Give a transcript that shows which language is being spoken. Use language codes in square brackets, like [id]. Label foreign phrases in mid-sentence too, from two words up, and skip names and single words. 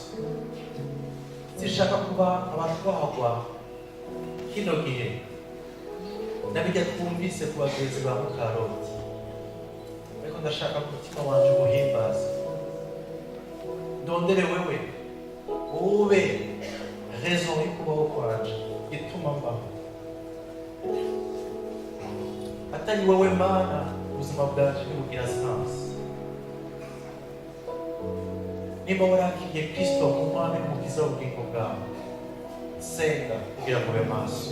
[rn] Sinshaka kuba abatwagwa kino gihe nabijya twumvise ku bagenzi ba Karoti, ariko ndashaka ko umutima wanje umuhimbaza. Ndondere wewe ube raison y'ukubaho kwanje, ituma atari wowe Mana ubuzima bwacu ntibugira sansi. Niba warakiriye Kristo nk'umwami n'umukiza w'ubugingo bwawe, senga kugira ngo ube maso.